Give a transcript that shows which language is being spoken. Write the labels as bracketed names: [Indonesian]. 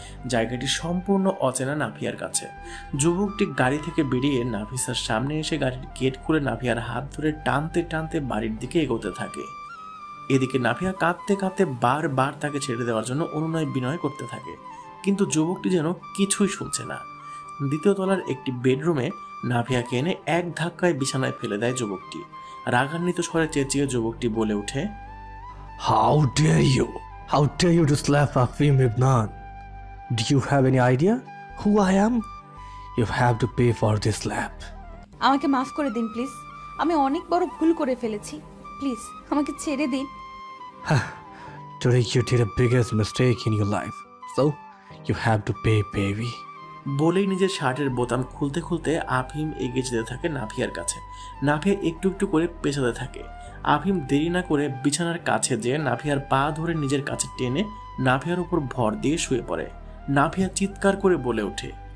[Bangla] জায়গাটি সম্পূর্ণ অচেনা নাফিয়ার কাছে। যুবকটি গাড়ি থেকে বেরিয়ে নাফিসার সামনে এসে গাড়ির গেট খুলে নাফিয়ার হাত ধরে টানতে টানতে বাড়ির দিকে এগোতে থাকে। এদিকে নাফিয়া কাঁদতে কাঁদতে বারবার তাকে ছেড়ে দেওয়ার জন্য অনুনয় বিনয় করতে থাকে, কিন্তু যুবকটি যেন কিছুই শুনছে না। দ্বিতীয় তলার একটি বেডরুমে নাফিয়াকে এনে এক ধাক্কায় বিছানায় ফেলে দেয় যুবকটি। রাগান্বিত স্বরে চেঁচিয়ে যুবকটি বলে ওঠে, [English] How dare you? How dare you to slap Afim Ibnan? Do you have any idea who I am? You have to pay for this slap. [Bangla] আমাকে মাফ করে দিন প্লিজ, আমি অনেক বড় ভুল করে ফেলেছি, প্লিজ আমাকে ছেড়ে দিন। [English] Today you did the biggest mistake in your life, so you have to pay, baby. [Bangla] বলেই নিজের শার্টের বোতাম খুলতে খুলতে আফিম এগিয়ে যেতে থাকে নাফিয়ার কাছে। নাফিয়া একটু একটু করে পেছাতে থাকে। আফিম দেরি না করে বিছানার কাছে যেয়ে নাফিয়ার পা ধরে নিজের কাছে টেনে নাফিয়ার উপর ভর দিয়ে শুয়ে পড়ে। নাফিয়া চিৎকার করে বলে ওঠে,